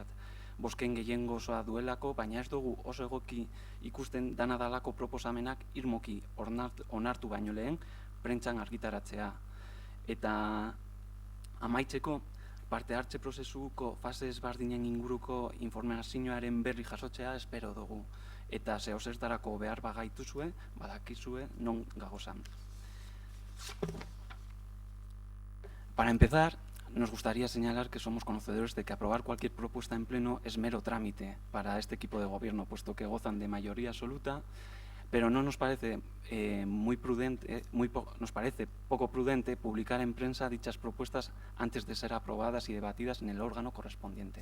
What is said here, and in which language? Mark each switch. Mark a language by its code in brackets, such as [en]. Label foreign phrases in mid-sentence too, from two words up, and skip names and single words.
[eu] Bozken gehiengo osoa duelako, baina ez dugu oso egoki ikusten dana dalako proposamenak irmoki onartu baino lehen prentsan argitaratzea. Eta amaitzeko, parte hartze prozesuko fase ezberdinen inguruko informazioaren berri jasotzea espero dugu. Eta zehozertarako behar bagaituzue, badakizue non gagozan. [es] Para empezar, nos gustaría señalar que somos conocedores de que aprobar cualquier propuesta en pleno es mero trámite para este equipo de gobierno, puesto que gozan de mayoría absoluta, pero no nos parece nos parece poco prudente publicar en prensa dichas propuestas antes de ser aprobadas y debatidas en el órgano correspondiente.